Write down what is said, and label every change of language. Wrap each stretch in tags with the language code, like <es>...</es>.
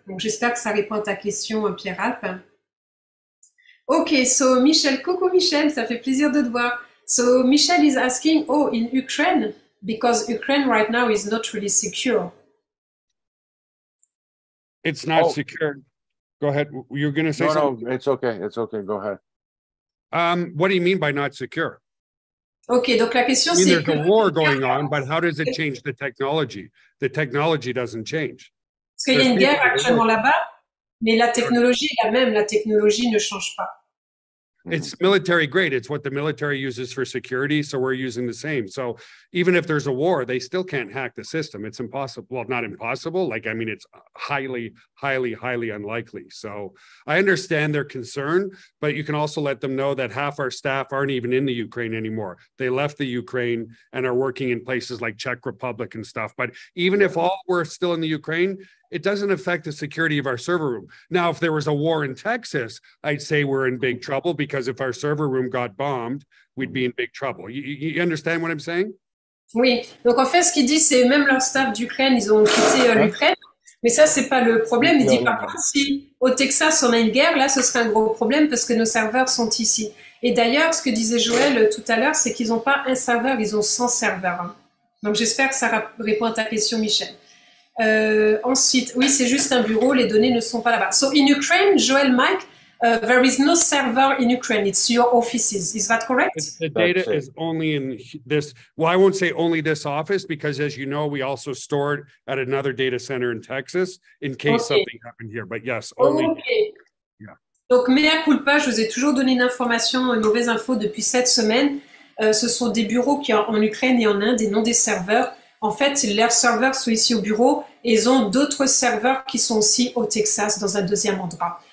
<fr>Donc j'espère que ça répond à ta question, Pierre Alp.</fr> <en>Ok, so</en> <fr>Michel, coucou Michel, ça fait plaisir de te voir.</fr> <en>So Michel is asking, in Ukraine, because Ukraine right now is not really secure. It's not secure. Go ahead. You're going to say something? No, it's okay. It's okay. Go ahead. What do you mean by not secure?</en> <fr>Ok, donc la question c'est</fr> <en>there's a war going on, but how does it change the technology? The technology doesn't change.</en> <fr>Parce qu'il y a une guerre actuellement là-bas, mais la technologie est la même. La technologie ne change pas.</fr> <en>It's military grade. It's what the military uses for security. So we're using the same. So even if there's a war, they still can't hack the system. It's impossible. Well, not impossible. It's highly, highly, highly unlikely. So I understand their concern, but you can also let them know that half our staff aren't even in the Ukraine anymore. They left the Ukraine and are working in places like Czech Republic and stuff. But even if all were still in the Ukraine, it doesn't affect the security of our server room. Now, if there was a war in Texas, I'd say we're in big trouble because if our server room got bombed, we'd be in big trouble. You understand what I'm saying?</en> <fr>Oui. Donc, en fait, ce qu'il dit, c'est même leur staff d'Ukraine, ils ont quitté l'Ukraine. Mais ça, c'est pas le problème. Il dit, par contre, si au Texas, on a une guerre, là, ce serait un gros problème parce que nos serveurs sont ici. Et d'ailleurs, ce que disait Joël tout à l'heure, c'est qu'ils n'ont pas un serveur, ils ont 100 serveurs. Donc, j'espère que ça répond à ta question, Michel. Ensuite, oui, c'est juste un bureau, les données ne sont pas là-bas.</fr> <en>So in Ukraine, Joel, Mike, there is no server in Ukraine. It's your offices. Is that correct? The data is only in this. Well, I won't say only this office because, as you know, we also store it at another data center in Texas in case something happened here. But yes, only. Okay. Yeah.</en> <fr>Donc, mea culpa, je vous ai toujours donné une information, une mauvaise info depuis 7 semaines. Ce sont des bureaux qui en Ukraine et en Inde et non des serveurs. En fait, leurs serveurs sont ici au bureau et ils ont d'autres serveurs qui sont aussi au Texas dans un deuxième endroit.</fr>